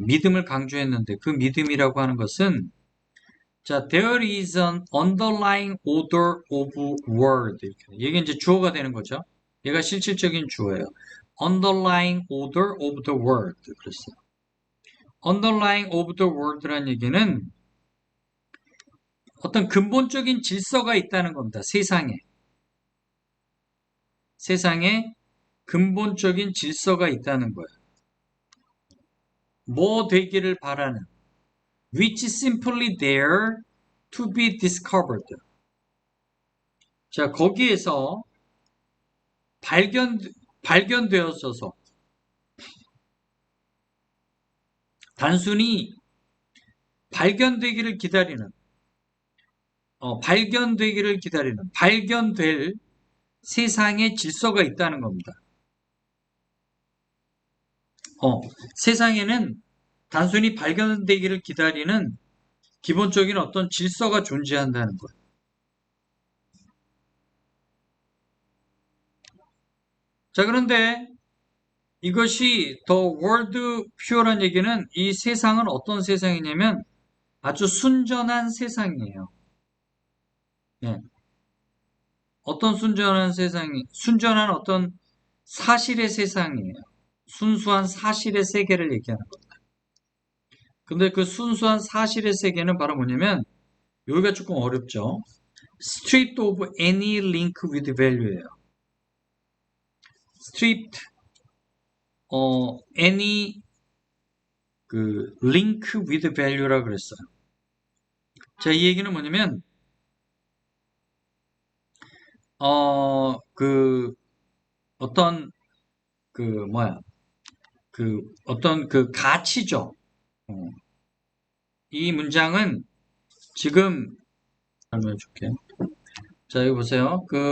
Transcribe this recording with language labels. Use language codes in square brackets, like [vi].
[ko] 믿음을 강조했는데 그 믿음이라고 하는 것은 자, [en] there is an underlying order of world. [ko] 이게 이제 주어가 되는 거죠. 얘가 실질적인 주어예요. [en] underlying order of the world. [ko] 그랬어요. [en] underlying of the world [ko] 라는 얘기는 어떤 근본적인 질서가 있다는 겁니다. 세상에. 세상에 근본적인 질서가 있다는 거예요. 뭐 되기를 바라는 [en] which is simply there to be discovered. [ko] 자, 거기에서 발견, 발견되었어서 단순히 발견되기를 기다리는, 발견되기를 기다리는, 발견될 세상의 질서가 있다는 겁니다. 세상에는 단순히 발견되기를 기다리는 기본적인 어떤 질서가 존재한다는 거예요. 자, 그런데 이것이 [en] The World Pure [ko] 란 얘기는 이 세상은 어떤 세상이냐면 아주 순전한 세상이에요. 예. 어떤 순전한 세상이, 순전한 어떤 사실의 세상이에요. 순수한 사실의 세계를 얘기하는 겁니다. 근데 그 순수한 사실의 세계는 바로 뭐냐면 여기가 조금 어렵죠. [en] Stripped of any link with value예요. Stripped, any 그 link with value라고 [ko] 그랬어요. 자, 이 얘기는 뭐냐면 그 어떤 그 뭐야 그 어떤 그 가치죠. 어, 이 문장은 지금 설명해 줄게. 자, 여기 보세요.